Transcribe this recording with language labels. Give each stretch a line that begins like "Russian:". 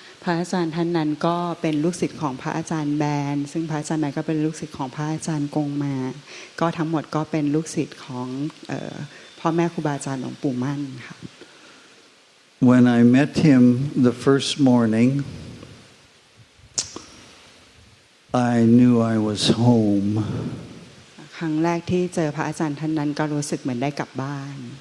Thai: พระอาจารย์ท่านนั้นก็เป็นลูกศิษย์ของพระอาจารย์แบนซึ่งพระอาจารย์แบนก็เป็นลูกศิษย์ของพระอาจารย์กงมาก็ทั้งหมดก็เป็นลูกศิษย์ของพ่อแม่ครูบาอาจารย์หลวงปู่มั่นค่ะ
English: When I met him the first morning, I knew I was home.
Thai: ครั้งแรกที่เจอพระอาจารย์ท่านนั้นก็รู้สึกเหมือนได้กลับบ้าน